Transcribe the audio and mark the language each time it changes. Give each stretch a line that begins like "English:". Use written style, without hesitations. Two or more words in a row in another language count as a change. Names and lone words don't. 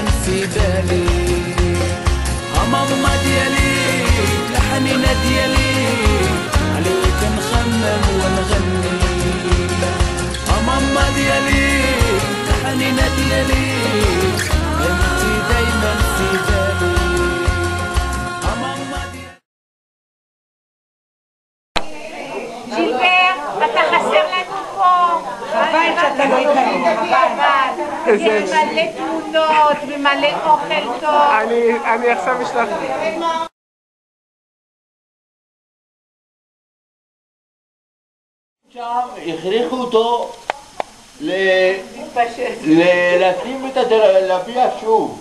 Arabic: في بالي ماما ديالي لحنينا ديالي عليك نخمم ونغني ماما ديالي لحنينا ديالي انت دايما في بالي ماما ديالي
Hebrew: אתה חסר לנו פה. חבל שאתה לא איתנו. חבל. יש מלא תמונות ומלא אוכל טוב. אני עכשיו אשלח. שם הכריחו אותו להקים להביע שוב.